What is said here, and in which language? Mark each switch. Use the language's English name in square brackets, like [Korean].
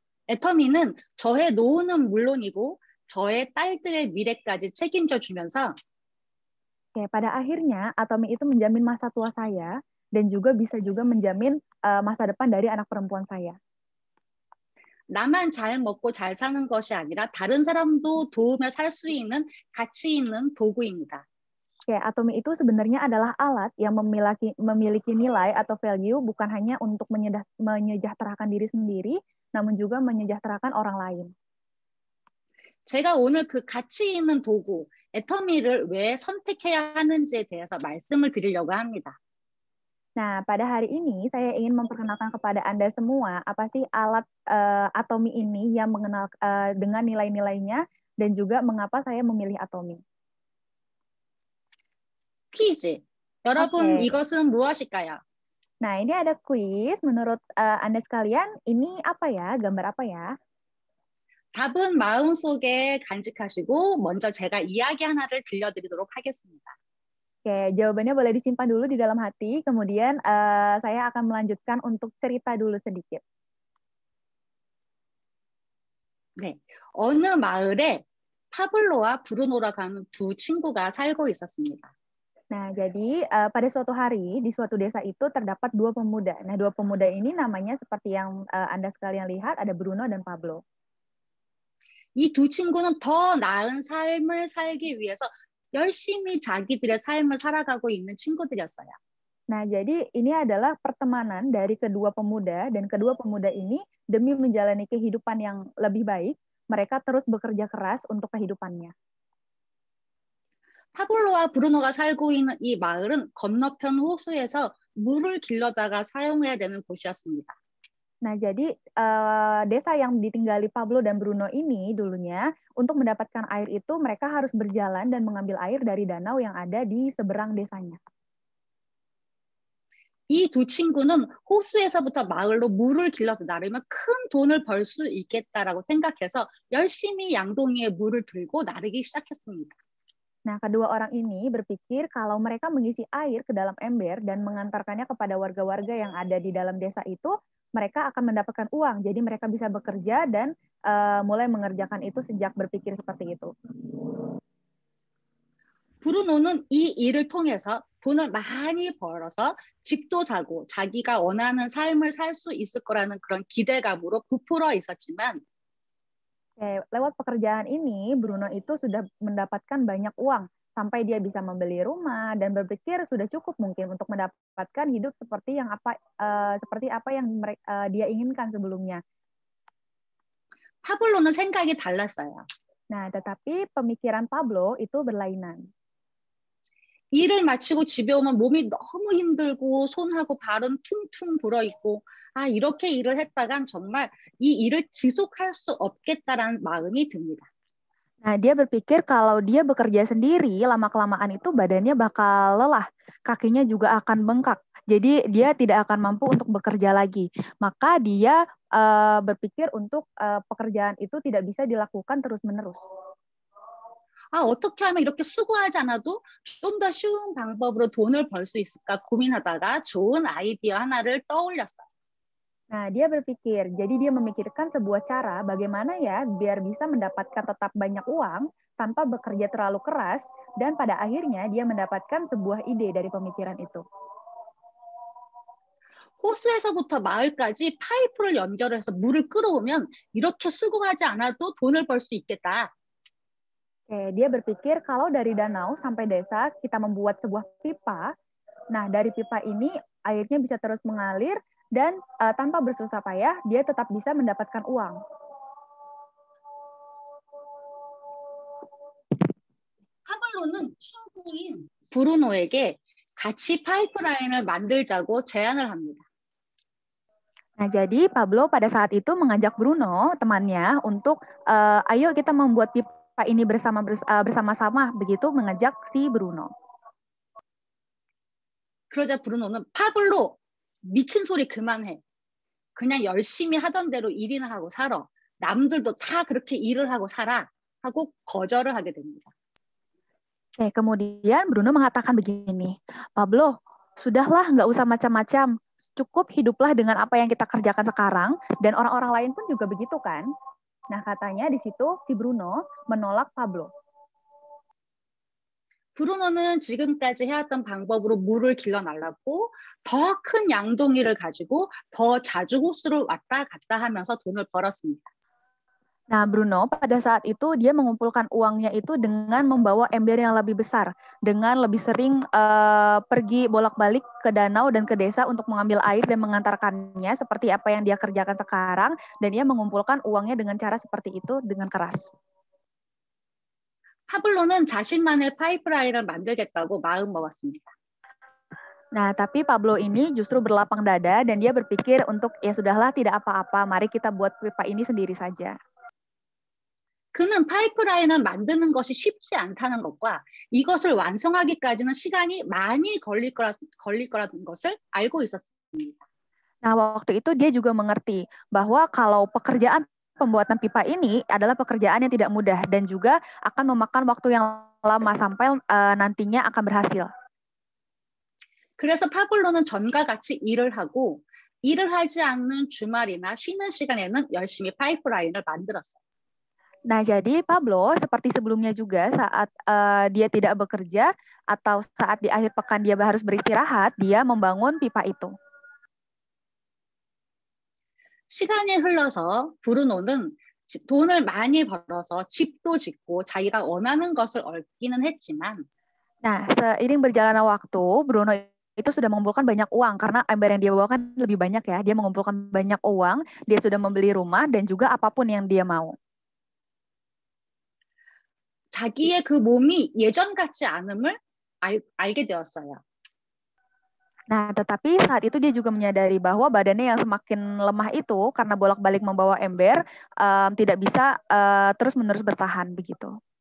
[Korean] 애터미는 저의 노후는 물론이고 저의 딸들의 미래까지 책임져 주면서 [Indonesian] Oke, pada akhirnya Atomi itu menjamin masa tua saya dan juga bisa juga menjamin masa depan dari anak perempuan saya. [Korean] 나만 잘 먹고 잘 사는 것이 아니라 다른 사람도 도우며 살 수 있는 가치 있는 도구입니다. [Indonesian] Oke, Atomi itu sebenarnya adalah alat yang memiliki nilai atau value bukan hanya untuk menyejahterakan diri sendiri, namun juga menyejahterakan orang lain. [Korean] 제가 오늘 그 가치 있는 도구, 애터미를 왜 선택해야 하는지에 대해서 말씀을 드리려고 합니다. [Indonesian] Nah, pada hari ini saya ingin memperkenalkan kepada Anda semua apa sih alat Atomi ini yang mengenal dengan nilai-nilainya dan juga mengapa saya memilih Atomi. [Korean] 퀴즈. 여러분, [Indonesian] Oke. [Korean] 이것은 무엇일까요? [Indonesian] Nah, ini ada quiz. Menurut Anda sekalian, ini apa ya? Gambar apa ya? [Korean] 답은 마음속에 간직하시고 먼저 제가 이야기 하나를 들려드리도록 하겠습니다. [Indonesian] Oke, jawabannya boleh disimpan dulu di dalam hati, kemudian saya akan melanjutkan untuk cerita dulu sedikit. [Korean] 네, 어느 마을에 파블로와 브루노라고 하는 두 친구가 살고 있었습니다. [Indonesian] Nah, jadi pada suatu hari di suatu desa itu terdapat dua pemuda. Nah, dua pemuda ini namanya seperti yang Anda sekalian lihat, ada Bruno dan Pablo. [Korean] 이 두 친구는 더 나은 삶을 살기 위해서 열심히 자기들의 삶을 살아가고 있는 친구들이었어요. [Indonesian] Nah, jadi ini adalah pertemanan dari kedua pemuda, dan kedua pemuda ini demi menjalani kehidupan yang lebih baik, mereka terus bekerja keras untuk kehidupannya. [Korean] 파블로와 브루노가 살고 있는 이 마을은 건너편 호수에서 물을 길러다가 사용해야 되는 곳이었습니다. [Indonesian] Nah, jadi desa yang ditinggali Pablo dan Bruno ini dulunya, untuk mendapatkan air itu mereka harus berjalan dan mengambil air dari danau yang ada di seberang desanya. [Korean] 이 두 친구는 호수에서부터 마을로 물을 길러서 나르면 큰 돈을 벌 수 있겠다라고 생각해서 열심히 양동이에 물을 들고 나르기 시작했습니다. [Indonesian] Nah, kedua orang ini berpikir kalau mereka mengisi air ke dalam ember dan mengantarkannya kepada warga-warga yang ada di dalam desa itu, mereka akan mendapatkan uang. Jadi mereka bisa bekerja dan mulai mengerjakan itu sejak berpikir seperti itu. [Korean] 브루노는 이 일을 통해서 돈을 많이 벌어서 집도 사고 자기가 원하는 삶을 살 수 있을 거라는 그런 기대감으로 부풀어 있었지만 [Indonesian] lewat pekerjaan ini, Bruno itu sudah mendapatkan banyak uang sampai dia bisa membeli rumah dan berpikir sudah cukup mungkin untuk mendapatkan hidup seperti apa yang dia inginkan sebelumnya. [Korean] 파블로는 생각이 달랐어요. [Indonesian] Nah, tetapi pemikiran Pablo itu berlainan. [Korean] 일을 마치고 집에 오면 몸이 너무 힘들고 손하고 발은 퉁퉁 불어있고 이렇게 일을 했다간 정말 이 일을 지속할 수 없겠다라는 마음이 듭니다. [Indonesian] Nah, dia berpikir kalau dia bekerja sendiri, lama-kelamaan itu badannya bakal lelah, kakinya juga akan bengkak. Jadi dia tidak akan mampu untuk bekerja lagi. Maka dia berpikir untuk pekerjaan itu tidak bisa dilakukan terus-menerus. [Korean] 어떻게 하면 이렇게 수고하지 않아도 좀 더 쉬운 방법으로 돈을 벌 수 있을까 고민하다가 좋은 아이디어 하나를 떠올렸어요. [Indonesian] Nah, dia berpikir, jadi dia memikirkan sebuah cara bagaimana ya biar bisa mendapatkan tetap banyak uang tanpa bekerja terlalu keras, dan pada akhirnya dia mendapatkan sebuah ide dari pemikiran itu. [Korean] 호수에서부터 마을까지 파이프를 연결해서 물을 끌어오면 이렇게 수고하지 않아도 돈을 벌 수 있겠다. [Indonesian] Dia berpikir kalau dari danau sampai desa kita membuat sebuah pipa, nah dari pipa ini airnya bisa terus mengalir dan tanpa bersusah payah dia tetap bisa mendapatkan uang. [Korean] 파블로는 친구인 브루노에게 같이 파이프라인을 만들자고 제안을 합니다. [Indonesian] Nah, jadi Pablo pada saat itu mengajak Bruno, temannya, untuk ayo kita membuat pipa ini bersama-sama, begitu mengajak si Bruno. [Korean] 그러자 브루노는 파블로 미친 소리 그만해. 그냥 열심히 하던 대로 일이나 하고 살아. 남들도 다 그렇게 일을 하고 살아. 하고 거절을 하게 됩니다. [Indonesian] Kemudian Bruno mengatakan begini, Pablo, sudahlah nggak usah macam-macam. Cukup hiduplah dengan apa yang kita kerjakan sekarang, dan orang-orang lain pun juga begitu kan. Nah, katanya di situ si Bruno menolak Pablo. [Korean] 브루노는 지금까지 해왔던 방법으로 물을 길러 날랐고 더 큰 양동이를 가지고 더 자주 호수를 왔다 갔다 하면서 돈을 벌었습니다. [Indonesian] Nah, Bruno pada saat itu dia mengumpulkan uangnya itu dengan membawa ember yang lebih besar, dengan lebih sering pergi bolak-balik ke danau dan ke desa untuk mengambil air dan mengantarkannya seperti apa yang dia kerjakan sekarang, dan dia mengumpulkan uangnya dengan cara seperti itu dengan keras. [Korean] 파블로는 자신만의 파이프라인을 만들겠다고 마음 먹었습니다. [Indonesian] Nah, tapi Pablo ini justru berlapang dada dan dia berpikir untuk ya sudahlah tidak apa-apa, mari kita buat pipa ini sendiri saja. [Korean] 그는 파이프라인을 만드는 것이 쉽지 않다는 것과 이것을 완성하기까지는 시간이 많이 걸릴 거라는 것을 알고 있었습니다. [Indonesian] Nah, waktu itu dia juga mengerti bahwa kalau pekerjaan pembuatan pipa ini adalah pekerjaan yang tidak mudah dan juga akan memakan waktu yang lama sampai nantinya akan berhasil. [Korean] 그래서 파블로는 전과 같이 일을 하고 일을 하지 않는 주말이나 쉬는 시간에는 열심히 파이프라인을 만들었어요. [Indonesian] Nah, jadi Pablo seperti sebelumnya juga saat dia tidak bekerja atau saat di akhir pekan dia harus beristirahat, dia membangun pipa itu. [Korean] 시간이 흘러서 브루노는 돈을 많이 벌어서 집도 짓고 자기가 원하는 것을 얻기는 했지만 [Indonesian] Nah, seiring berjalannya waktu, Bruno itu sudah mengumpulkan banyak uang karena ember yang dia bawa kan lebih banyak ya. Dia mengumpulkan banyak uang, dia sudah membeli rumah dan juga apapun yang dia mau. [Korean] 자기의 그 몸이 예전 같지 않음을 알게 되었어요. [Indonesian] Nah, tetapi saat itu dia juga menyadari bahwa badannya yang semakin lemah itu karena bolak-balik membawa ember tidak bisa terus-menerus bertahan begitu.